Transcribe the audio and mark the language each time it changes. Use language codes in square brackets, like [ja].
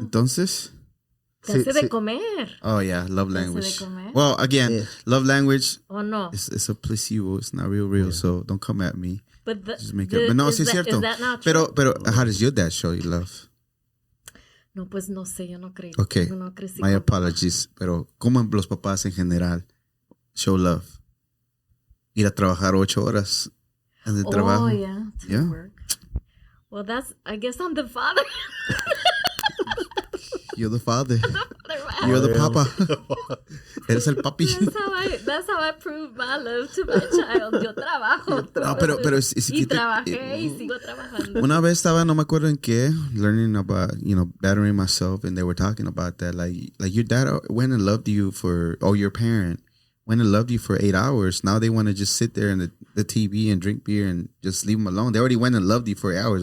[es] Entonces. Te hace de comer. [en] Oh yeah, love language. [es] Te hace de comer. [en] Well, again, love language. Oh no. It's a placebo. It's not real. So don't come at me. But just make it. But no, [es] sí es cierto. [en] Is that not true? Pero how does your dad show you love? [es] No, pues no sé, yo no creo. [en] Okay, [es] no crecí [en] my [es] con [en] apologies. [es] Pero ¿cómo los papás en general [en] show love? [es] Ir a trabajar 8 horas en el trabajo. [en] Oh yeah, to work. Well, I guess I'm the father. You're the father. Right? You're the papa. [es] Eres el papi. [en] That's how I prove my love to my child. [es] Yo trabajo. No, pero y trabajé y sigo trabajando. Una vez estaba, no me acuerdo en qué, [en] learning about, bettering myself, and they were talking about that. Like your dad went and loved you or your parent went and loved you for 8 hours. Now they want to just sit there in the TV and drink beer and just leave them alone. They already went and loved you for 8 hours.